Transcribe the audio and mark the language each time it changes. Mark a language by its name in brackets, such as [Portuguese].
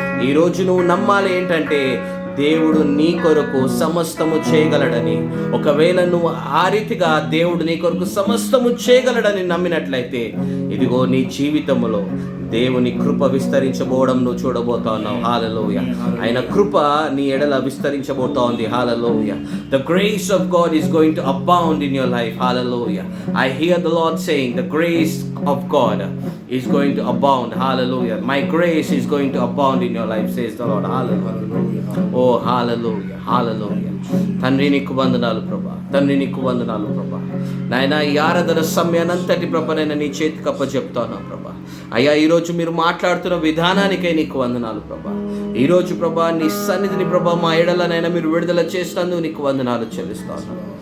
[Telugu] ఈరోజు నువ్వు నమ్మాలి ఏంటంటే దేవుడు నీ కొరకు సమస్తము చేయగలడని. ఒకవేళ నువ్వు ఆ రీతిగా దేవుడు నీ కొరకు సమస్తము చేయగలడని నమ్మినట్లయితే ఇదిగో నీ జీవితంలో దేవుని కృప విస్తరించబోవడం నువ్వు చూడబోతా ఉన్నావు. హల్లెలూయా. ఆయన కృప నీ ఎడల విస్తరించబోతా ఉంది. హల్లెలూయా. [English] The grace of God is going to abound in your life. Hallelujah. I hear the Lord saying the grace of God is going to abound. Hallelujah. My grace is going to abound in your life, says the Lord. Hallelujah. Oh, hallelujah. Hallelujah. [Telugu] తండ్రి నీకు వందనాలు ప్రభా, తండ్రి నీకు వందనాలు ప్రభా. నాయన ఈ ఆరాధన సమయానంతటి ప్రభా నేను నీ చేతికి అప్పచెప్తాను ప్రభా. అయ్యా ఈరోజు మీరు మాట్లాడుతున్న విధానానికై నీకు వందనాలు ప్రభా. ఈరోజు ప్రభా నీ సన్నిధిని ప్రభా మా ఎడలనైనా మీరు విడుదల చేసినందుకు నీకు వందనాలు చెల్లిస్తాను.